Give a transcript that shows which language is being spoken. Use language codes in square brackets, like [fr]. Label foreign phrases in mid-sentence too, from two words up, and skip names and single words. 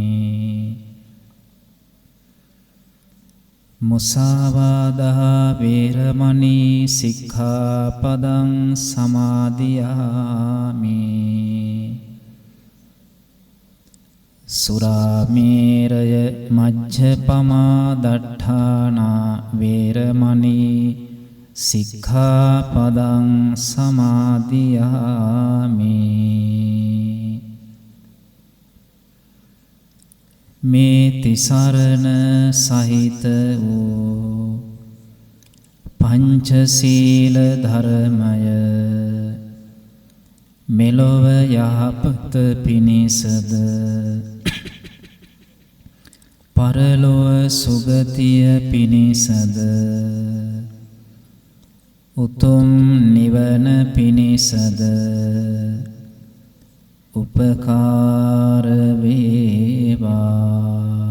[pi] මුසාවාදා වේරමණී සික්ඛාපදං සමාදියාමි සුරාමේරය මජ්ජපමා දට්ඨානා වේරමණී සික්ඛාපදං [si] සමාදියාමි මේ තිසරණ සහිත වූ පංචශීල ධර්මය මෙලොව යහපත පිණිසද පරලොව සුගතිය පිණිසද උතුම් නිවන පිණිසද උපකාර වේවා.